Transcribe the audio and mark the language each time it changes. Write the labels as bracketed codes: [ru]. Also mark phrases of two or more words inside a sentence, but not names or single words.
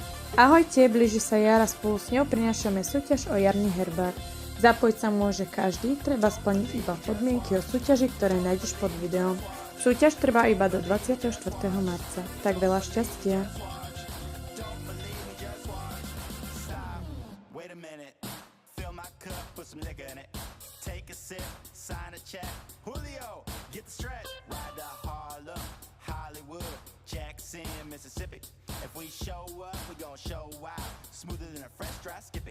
[sk] Ahojte, blíži sa jar a spolu s ňou prinášame súťaž o jarný herbár. Zapojiť sa môže každý, treba splniť iba podmienky o súťaži, ktoré nájdeš pod videom. Súťaž trvá iba do 24. marca. Tak veľa šťastia! [en] Jackson, Mississippi. If we show up, we gon' show out. Smoother than a fresh dry skippy.